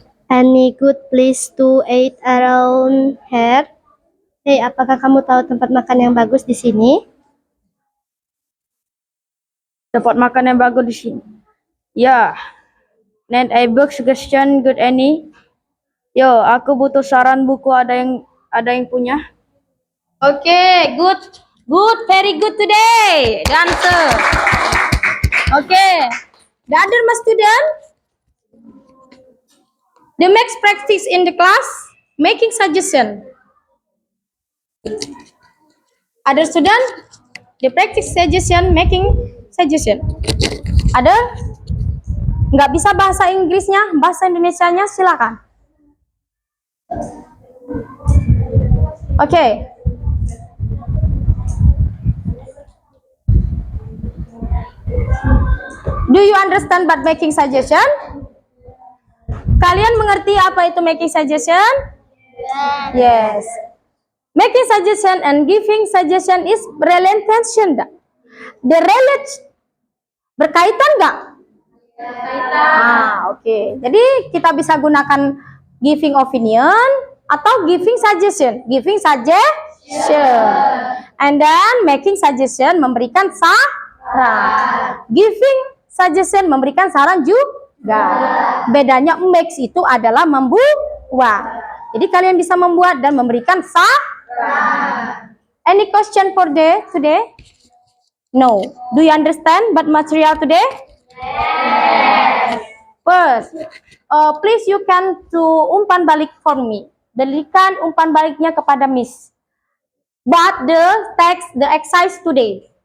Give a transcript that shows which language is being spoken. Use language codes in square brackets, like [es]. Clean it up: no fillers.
[en] Any good place to eat around here? [id] Hey, apakah kamu tahu tempat makan yang bagus di sini? Tempat makan yang bagus di sini. Ya. [en] Need a book suggestion good any? [id] Yo, aku butuh saran buku ada yang punya? [en] Okay, good, very good today. The answer. Okay, the other my student, the next practice in the class, making suggestion. Other student, the practice suggestion, making suggestion. [id] Ada? Nggak bisa bahasa Inggrisnya, bahasa Indonesianya silakan. [en] Okay. Do you understand but making suggestion? [id] Kalian mengerti apa itu [en] making suggestion? Yes. Making suggestion and giving suggestion is related. The relate [id] berkaitan nggak? Oke. Jadi kita bisa gunakan giving opinion atau giving suggestion. [en] Giving suggestion. And then making suggestion [id] memberikan saran. Giving suggestion memberikan saran juga. Bedanya make itu adalah membuat. Jadi kalian bisa membuat dan memberikan saran. [en] Any question for today? No. Do you understand but material today? First, please you can do [id] umpan balik [en] for me. [id] Berikan umpan baliknya kepada Miss. [en] But the text, the exercise today.